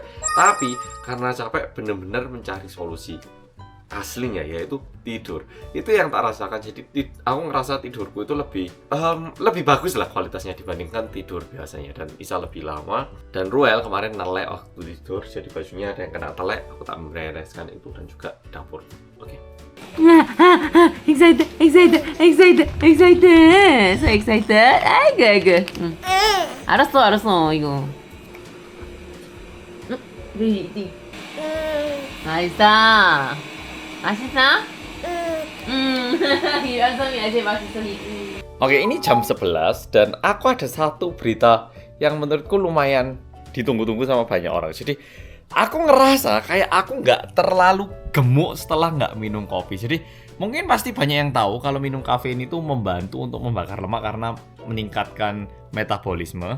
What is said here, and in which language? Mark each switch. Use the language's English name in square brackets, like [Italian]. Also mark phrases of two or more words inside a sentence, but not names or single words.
[Indonesian] Tapi karena capek bener-bener mencari solusi aslinya yaitu tidur. Itu yang tak rasakan. Jadi aku ngerasa tidurku itu lebih bagus lah kualitasnya dibandingkan tidur biasanya dan bisa lebih lama. Dan Ruel kemarin nelek waktu tidur, jadi bajunya ada yang kena telek. Aku tak membereskan itu dan juga dapur. Oke. [English] excited, so excited. [Korean] 아이고. 알았어, 이거. 네. 맛있어? 이런 소리 아주 맛있어. [Indonesian] Oke, ini jam 11 dan aku ada satu berita yang menurutku lumayan ditunggu-tunggu sama banyak orang. Jadi aku ngerasa kayak aku nggak terlalu gemuk setelah nggak minum kopi. Jadi mungkin pasti banyak yang tahu kalau minum kafein itu membantu untuk membakar lemak karena meningkatkan metabolisme.